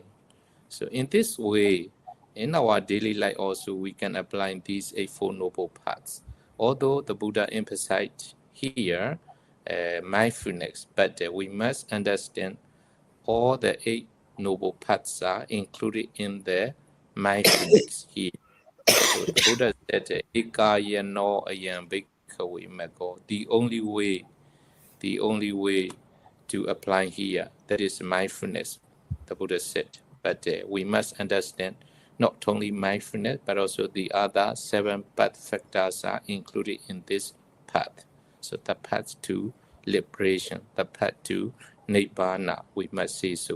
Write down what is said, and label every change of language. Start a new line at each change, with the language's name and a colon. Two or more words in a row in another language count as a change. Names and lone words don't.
English: So in this way, in our daily life also, we can apply these Eightfold Noble Paths. Although the Buddha emphasized here mindfulness, but we must understand all the 8 Noble Paths are included in the mindfulness here. So the Buddha said,
Pali: Ekayano ayam bhikkhawe maggo.
English: The only way to apply here, that is mindfulness, the Buddha said. But we must understand not only mindfulness, but also the other 7 path factors are included in this path. So the path to liberation, the path to Nibbana, we must say so.